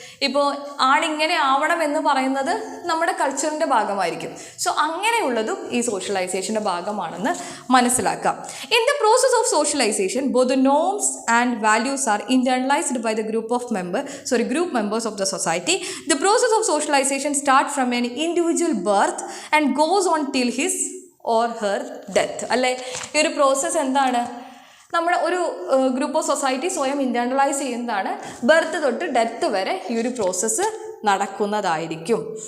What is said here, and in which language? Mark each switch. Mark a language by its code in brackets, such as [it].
[ml] ഇപ്പോൾ ആണിങ്ങനെ ആവണം എന്ന് പറയുന്നത് നമ്മുടെ കൾച്ചറിൻ്റെ ഭാഗമായിരിക്കും. സോ അങ്ങനെയുള്ളതും ഈ സോഷ്യലൈസേഷൻ്റെ ഭാഗമാണെന്ന് മനസ്സിലാക്കാം. [en] In the process of socialisation both the norms and values are internalised by the group members of the society. The process of socialization starts from an individual birth and goes on till his or her death. [ml] അല്ലേ? ഈ ഒരു process എന്താണ്? നമ്മുടെ ഒരു group of society സ്വയം internalise ചെയ്യുന്നതാണ്. Birth തൊട്ട് death വരെ ഈ ഒരു പ്രോസസ്സ് നടക്കുന്നതായിരിക്കും.